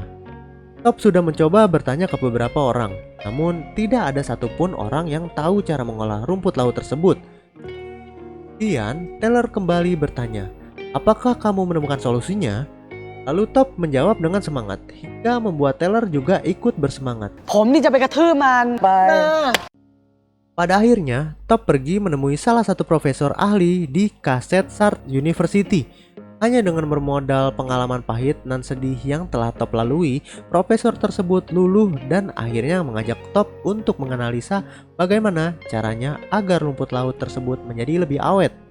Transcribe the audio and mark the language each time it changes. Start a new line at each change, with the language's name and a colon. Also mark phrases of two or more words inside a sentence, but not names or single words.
Indonesian: Top sudah mencoba bertanya ke beberapa orang, namun tidak ada satupun orang yang tahu cara mengolah rumput laut tersebut. Kemudian Taylor kembali bertanya, "Apakah kamu menemukan solusinya?" Lalu Top menjawab dengan semangat, hingga membuat Taylor juga ikut bersemangat.
Thai: ผมนี่จะไปกระทืบมันไป
Indonesian: Pada akhirnya, Top pergi menemui salah satu profesor ahli di Kaset Sart University. Hanya dengan bermodal pengalaman pahit dan sedih yang telah Top lalui, profesor tersebut luluh dan akhirnya mengajak Top untuk menganalisa bagaimana caranya agar rumput laut tersebut menjadi lebih awet.